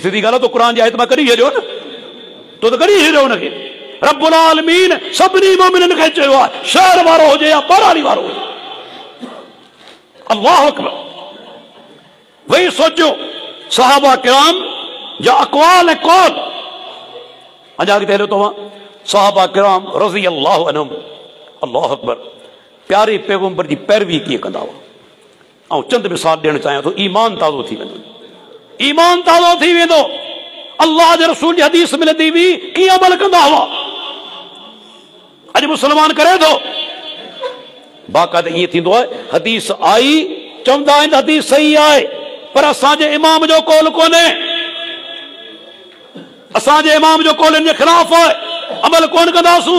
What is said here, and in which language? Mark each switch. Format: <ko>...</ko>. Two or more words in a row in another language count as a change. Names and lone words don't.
<sd>सिधी ॻाल्हि आहे तो क़ुरान जी आयत मां कढी छॾियो न तो त कढी छॾियो हुनखे</sd> <ar>رب العالمين</ar> <sd>सभिनी मोमिननि खे चयो आहे शहर वारो हुजे या ॿारहाड़ी वारो हुजे</sd> <ar>الله أكبر</ar> <sd>वही सोचो सहाबा किराम जा अक़वाल ऐं कौल अञा अॻिते हलियो तव्हां सहाबा किराम</sd> <ar>رضي الله عنهم الله أكبر</ar> <sd>प्यारे पैगंबर जी पैरवी कीअं कंदा हुआ ऐं चंद मिसाल ॾियणु चाहियां थो ईमान ताज़ो थी वेंदो ईमान ताज़ो थी वेंदो अल्लाह जे रसूल जी हदीस मिलंदी हुई कीअं अमल कंदा हुआ अॼु मुस्लमान करे थो बाक़ाइदा ईअं थींदो आहे, हदीस आई चवंदा आहिनि हदीस सही आहे, पर असांजे इमाम जो कौल कोन्हे, असांजे इमाम जो कौल इन जे ख़िलाफ़ आहे, अमल कोन कंदासूं।</sd>